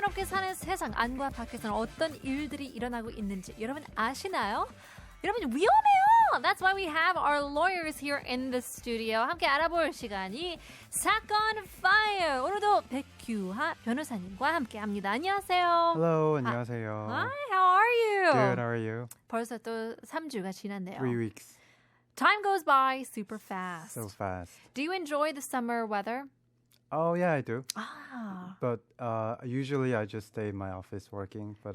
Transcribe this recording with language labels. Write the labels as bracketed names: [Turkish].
[Korean] 사는 세상 안과 밖에서는 어떤 일들이 일어나고 있는지 여러분 아시나요? 여러분 위험해요. [English] That's why we have our lawyers here in the studio. [Korean] 함께 알아볼 시간이 사건File. 오늘도 백규하 변호사님과 함께합니다. 안녕하세요. [English] Hello, [Korean] 안녕하세요. [English] Hi, how are you? Good, how are you? [Korean] 벌써 또 3주가 지났네요. [English] 3 weeks. Time goes by super fast. So fast. Do you enjoy the summer weather? Oh, yeah, I do. Ah. But usually I just stay in my office working, but